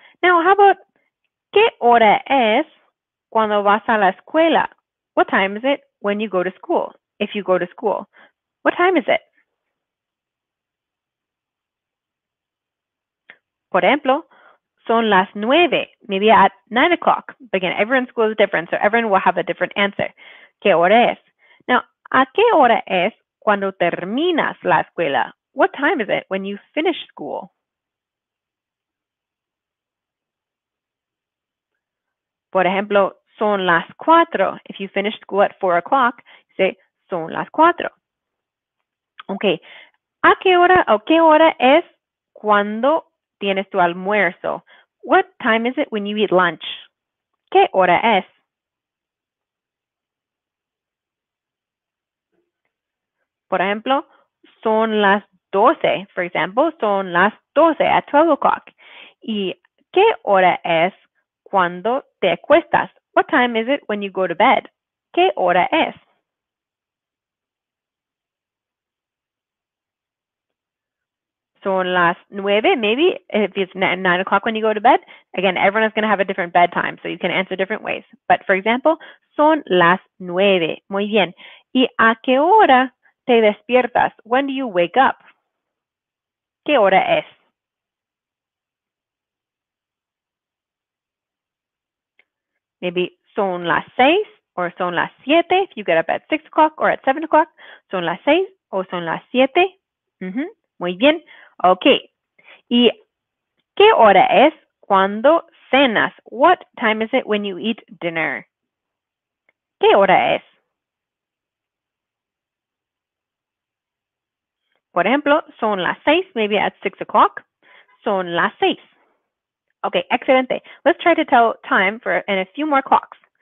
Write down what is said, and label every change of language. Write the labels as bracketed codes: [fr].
[es] Now, how about ¿qué hora es cuando vas a la escuela? [en] What time is it when you go to school? If you go to school, what time is it? [es] Por ejemplo, son las 9, maybe at 9 o'clock. [en] But again, everyone's school is different, so everyone will have a different answer. [es] ¿Qué hora es? Now, ¿a qué hora es cuando terminas la escuela? [en] What time is it when you finish school? Por ejemplo, son las 4. If you finish school at 4 o'clock, say son las 4. Okay. [es] ¿A qué hora o qué hora es cuando tienes tu almuerzo? [en] What time is it when you eat lunch? [es] ¿Qué hora es? Por ejemplo, son las 12. For example, son las 12 at 12 o'clock. ¿Y qué hora es cuando te acuestas? [en] What time is it when you go to bed? ¿Qué hora es? Son las 9, maybe, if it's 9 o'clock when you go to bed. Again, everyone is going to have a different bedtime, so you can answer different ways. But for example, son las 9. Muy bien. [es] ¿Y a qué hora te despiertas? [en] When do you wake up? ¿Qué hora es? Maybe son las 6 or son las 7 if you get up at 6 o'clock or at 7 o'clock. [es] Son las 6 o son las 7. Muy bien. Okay. ¿Y qué hora es cuando cenas? [en] What time is it when you eat dinner? [es] ¿Qué hora es? Por ejemplo, son las 6, maybe at 6 o'clock. Son las 6. Okay, excelente. [en] Let's try to tell time in a few more clocks.